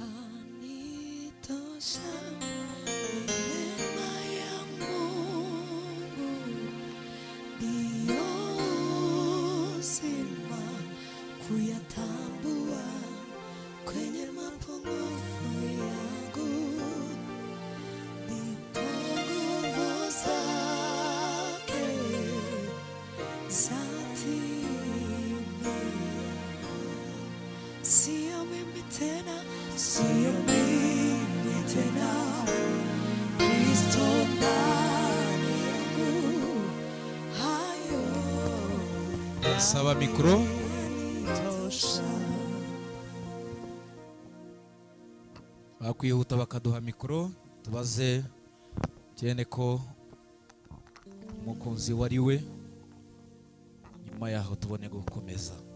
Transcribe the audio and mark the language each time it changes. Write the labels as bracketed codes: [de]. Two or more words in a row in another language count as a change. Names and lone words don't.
[sw] kuyatambua kwenye mapungufu yangu, ndipo nguvu zake zatimia. Sio mimi tena, Kristo ndani yangu, hayo saba mikro. [rw] Bakwihuta bakaduha mikro tubaze cyene ko umukunzi wari we, nyuma yaho tubone gukomeza.